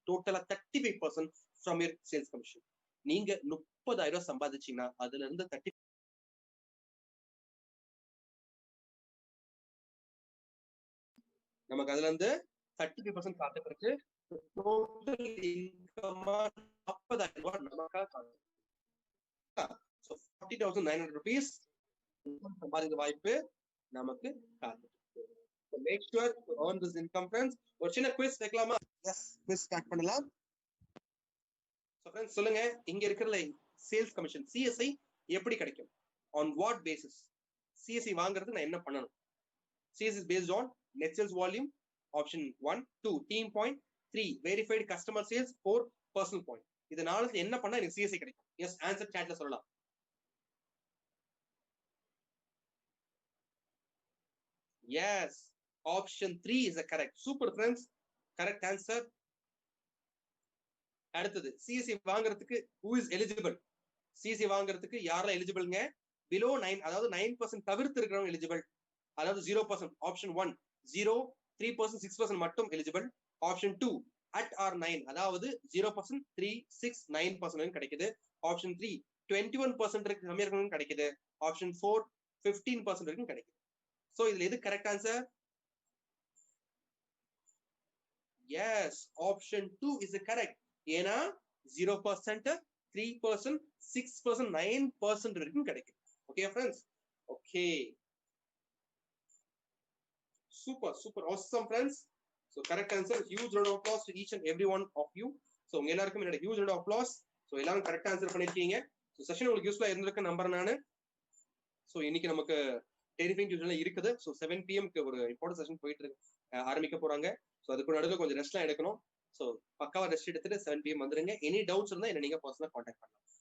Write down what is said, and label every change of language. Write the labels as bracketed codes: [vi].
[ta] டோட்டலா 35% [en] From your sales commission. [ta] நீங்க 30,000 ரூபாய் சம்பாதிச்சீங்கன்னா அதுல இருந்து நமக்கு அதுல இருந்து 35% காத்துட்டு இருக்கு. டோட்டல் இன்கமா 40,000 ரூபாய் நமக்காக காத்துட்டு. 40,900 rupees சம்பாதிக்க வாய்ப்பு நமக்கு காத்துட்டு. [en] Make sure to earn this income friends. [ta] ஒரு சின்ன குவிஸ் வைக்கலாமா? எஸ், குவிஸ் ஸ்டார்ட் பண்ணலாம். சோ फ्रेंड्स சொல்லுங்க, இங்க இருக்கிற சேல்ஸ் கமிஷன் சிஎஸ்ஐ எப்படி கிடைக்கும்? [en] on what basis? [ta] சிஎஸ்ஐ வாங்குறதுக்கு நான் என்ன பண்ணணும்? [en] CS is based on net sales volume, option 1, 2 team point, 3 verified customer sales, 4 personal point. [ta] இது நாலுல என்ன பண்ணா எனக்கு சிஎஸ்ஐ கிடைக்கும்? எஸ், ஆன்சர் சாட்ல சொல்லலாம். [en] Yes, option 3 is the correct. Super friends, correct answer. [ta] அடுத்தது, சிஎஸ்சி வாங்குறதுக்கு [en] who is eligible? [ta] சிஎஸ்சி வாங்குறதுக்கு யாரெல்லாம் எலிஜிபிள்ங்க? பிலோ 9, அதாவது 9% தவிர்த்து இருக்கிறவங்க எலிஜிபிள். அதாவது 0%. ஆப்ஷன் 1 0, 3%, 6% மட்டும் எலிஜிபிள். ஆப்ஷன் 2 அட் ஆர் 9, அதாவது 0%, 3, 6, 9% கிடைக்குது. ஆப்ஷன் 3 21% கம்மியா இருக்கணும் கிடைக்குது. ஆப்ஷன் 4 15% வரைக்கும் கிடைக்குது. சோ இதுல எது correct answer? [en] Yes, option 2 is correct. [ta] ஏன்னா 0%, 3%, 6%, 9% வரைக்கும் கிடைக்கும். Okay friends? [en] Okay, super super, awesome friends. So correct answer. Huge round of applause to each and every one of you. So [ta] உங்க எல்லாருக்கும் என்னோட [en] huge round of applause. [ta] So எல்லாரும் correct answer பண்ணிருக்கீங்க. So session உங்களுக்கு யூஸ்ஃபுல்லா இருந்திருக்கு number நானு. So இன்னைக்கு நமக்கு டெரிஃபைங் டியூஷன்ல இருக்குது. ஸோ 7 PM ஒரு இம்பார்ட்டன்ட் செஷன் போயிட்டு இருக்கு, ஆரம்பிக்க போறாங்க. ஸோ அதுக்கு நடுவில் கொஞ்சம் ரெஸ்ட்லாம் எடுக்கணும். ஸோ பக்காவா ரெஸ்ட் எடுத்துட்டு 7 PM வந்துருங்க. எனி டவுட்ஸ் இருந்தா என்ன நீங்க பர்சனலா கான்டாக்ட் பண்ணலாம்.